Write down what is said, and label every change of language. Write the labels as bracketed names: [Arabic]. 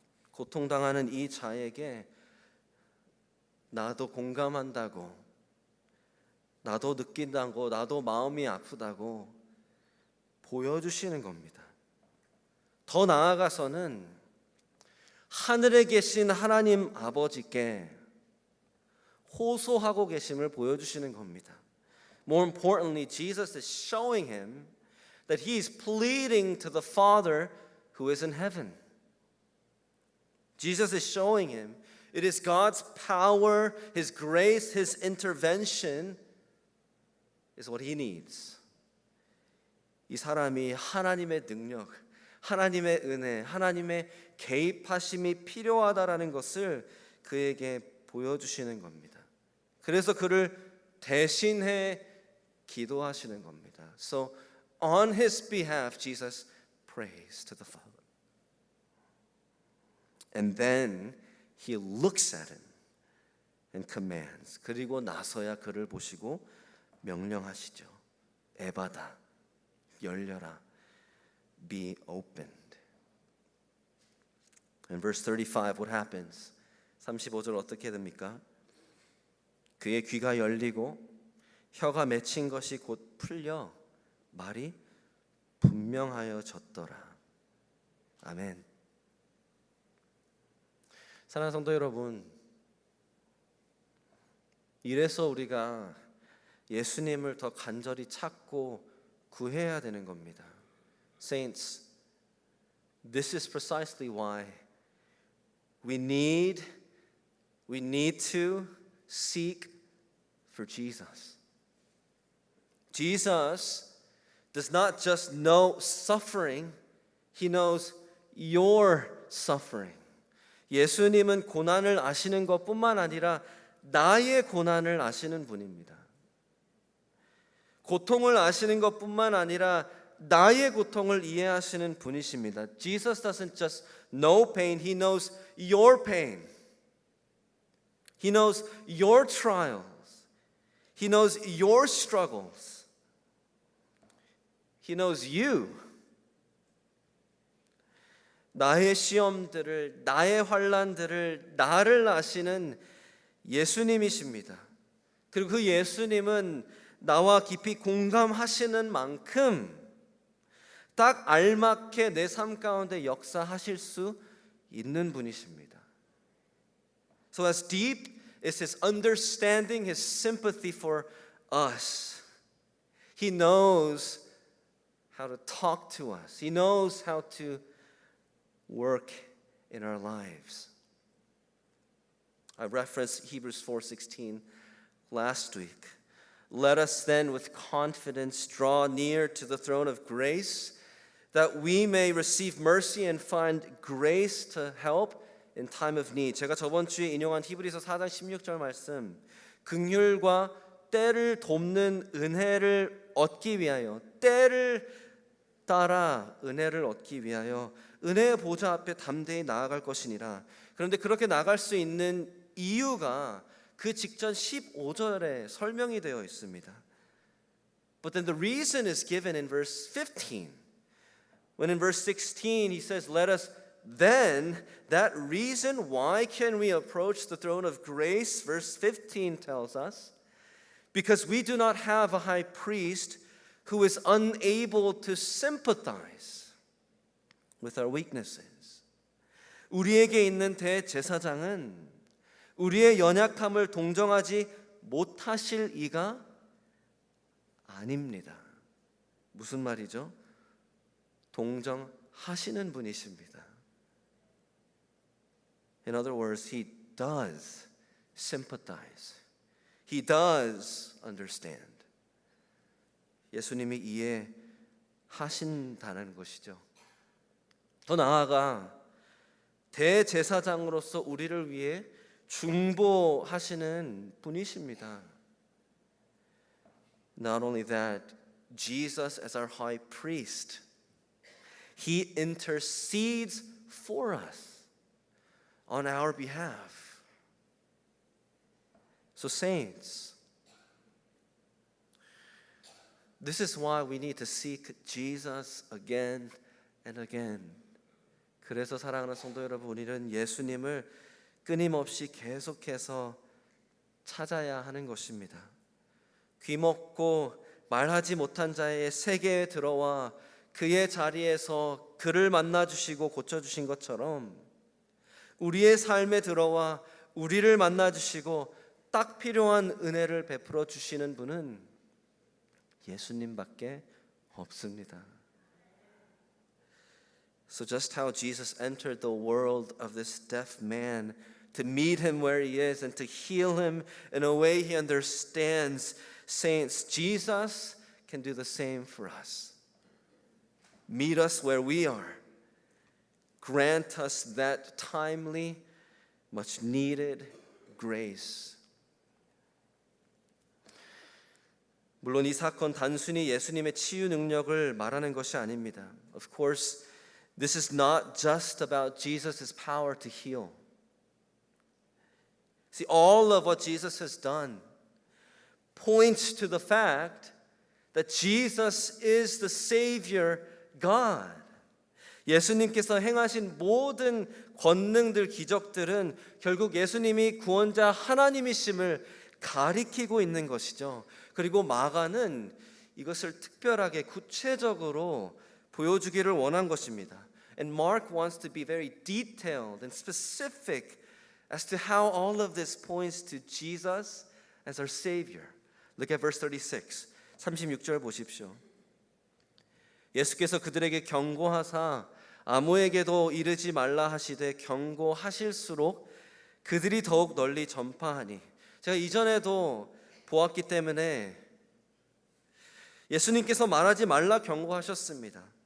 [Korean] 고통당하는 이 자에게 나도 공감한다고, 나도 느낀다고, 나도 마음이 아프다고 보여주시는 겁니다. 더 나아가서는 하늘에 계신 하나님 아버지께 호소하고 계심을 보여주시는 겁니다. [English] More importantly, Jesus is showing him that he is pleading to the Father who is in heaven. Jesus is showing him it is God's power, His grace, His intervention is what he needs. [Korean] 이 사람이 하나님의 능력, 하나님의 은혜, 하나님의 개입하심이 필요하다라는 것을 그에게 보여주시는 겁니다. 그래서 그를 대신해 기도하시는 겁니다. [English] So on his behalf, Jesus prays to the Father. And then he looks at him and commands. [Korean] 그리고 나서야 그를 보시고 명령하시죠. 에바다, 열려라, [English] be opened. In verse 35, what happens? [Korean] 35절 어떻게 됩니까? 그의 귀가 열리고 혀가 맺힌 것이 곧 풀려 말이 분명하여졌더라. 아멘. 사랑하는 성도 여러분, 이래서 우리가 예수님을 더 간절히 찾고 구해야 되는 겁니다. [English] Saints, this is precisely why we need to seek for Jesus. Jesus does not just know suffering, He knows your suffering. [Korean] 예수님은 고난을 아시는 것뿐만 아니라 나의 고난을 아시는 분입니다. 고통을 아시는 것뿐만 아니라 나의 고통을 이해하시는 분이십니다. [English] Jesus doesn't just know pain, He knows your pain. He knows your trials. He knows your struggles. He knows you. [Korean] 나의 시험들을, 나의 환난들을, 나를 아시는 예수님이십니다. 그리고 그 예수님은 나와 깊이 공감하시는 만큼 딱 알맞게 내 삶 가운데 역사하실 수 있는 분이십니다. [English] So as deep is His understanding, His sympathy for us, He knows how to talk to us. He knows how to work in our lives. I referenced Hebrews 4:16 last week. Let us then with confidence draw near to the throne of grace that we may receive mercy and find grace to help in time of need. [Korean] 제가 저번 주에 인용한 히브리서 4장 16절 말씀, 긍휼과 때를 돕는 은혜를 얻기 위하여, 때를 따라 은혜를 얻기 위하여 은혜의 보좌 앞에 담대히 나아갈 것이니라. 그런데 그렇게 나갈 수 있는 이유가 그 직전 15절에 설명이 되어 있습니다. [English] But then the reason is given in verse 15. When in verse 16 he says, let us then, that reason why can we approach the throne of grace, verse 15 tells us, because we do not have a high priest who is unable to sympathize with our weaknesses. [Korean] 우리에게 있는 대제사장은 우리의 연약함을 동정하지 못하실 이가 아닙니다. 무슨 말이죠? 동정하시는 분이십니다. [English] In other words, he does sympathize. He does understand. [Korean] 예수님이 이해하신다는 것이죠. 더 나아가 대제사장으로서 우리를 위해 중보하시는 분이십니다. [English] Not only that, Jesus as our high priest, he intercedes for us on our behalf. So saints, this is why we need to seek Jesus again and again. [Korean] 그래서 사랑하는 성도 여러분, 우리는 예수님을 끊임없이 계속해서 찾아야 하는 것입니다. 귀먹고 말하지 못한 자의 세계에 들어와 그의 자리에서 그를 만나주시고 고쳐주신 것처럼 우리의 삶에 들어와 우리를 만나주시고 딱 필요한 은혜를 베풀어 주시는 분은 예수님밖에 없습니다. [English] So just how Jesus entered the world of this deaf man to meet him where he is and to heal him in a way he understands, saints, Jesus can do the same for us. Meet us where we are. Grant us that timely, much needed grace. [Korean] 물론 이 사건 단순히 예수님의 치유 능력을 말하는 것이 아닙니다. [English] Of course, this is not just about Jesus' power to heal. See, all of what Jesus has done points to the fact that Jesus is the Savior God. [Korean] 예수님께서 행하신 모든 권능들, 기적들은 결국 예수님이 구원자 하나님이심을 가리키고 있는 것이죠. 그리고 마가는 이것을 특별하게 구체적으로 보여주기를 원한 것입니다. [English] And Mark wants to be very detailed and specific as to how all of this points to Jesus as our Savior. Look at verse 36. [Korean] 36절 보십시오. 예수께서 그들에게 경고하사 아무에게도 이르지 말라 하시되 경고하실수록 그들이 더욱 널리 전파하니. 제가 이전에도 보았기 때문에 예수님께서 말하지 말라 경고하셨습니다.